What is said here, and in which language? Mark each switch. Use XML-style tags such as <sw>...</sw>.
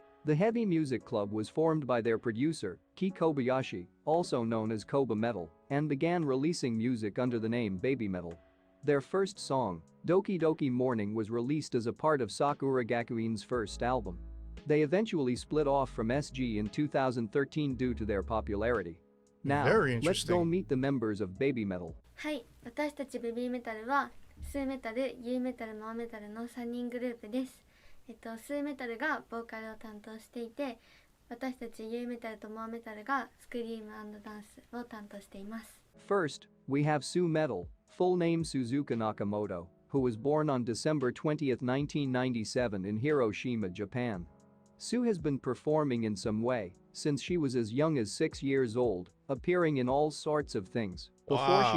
<en>The Heavy Music Club was formed by their producer, Ki Kobayashi, also known as BABYMETAL, and began releasing music under the name BABYMETAL. Their first song, Doki Doki Morning, was released as a part of Sakura Gakuin's first album. They eventually split off from SG in 2013 due to their popularity. Now, Very let's go interesting. meet the members of BABYMETAL.</en> <ja>はい、私たちベビーメタルはスーメタル、ユーメタル、モアメタルの3人グループです。スーメタルがボーカルを担当していて、私たちユーメタルとモアメタルがスクリーム&ダンスを担当しています。</ja> <en>First, we have Su Metal, full name Suzuka Nakamoto, who was born on December 20, 1997 in Hiroshima, Japan. Su has been performing in some way since she was as young as 6 years old, appearing in all sorts of things, before she</en>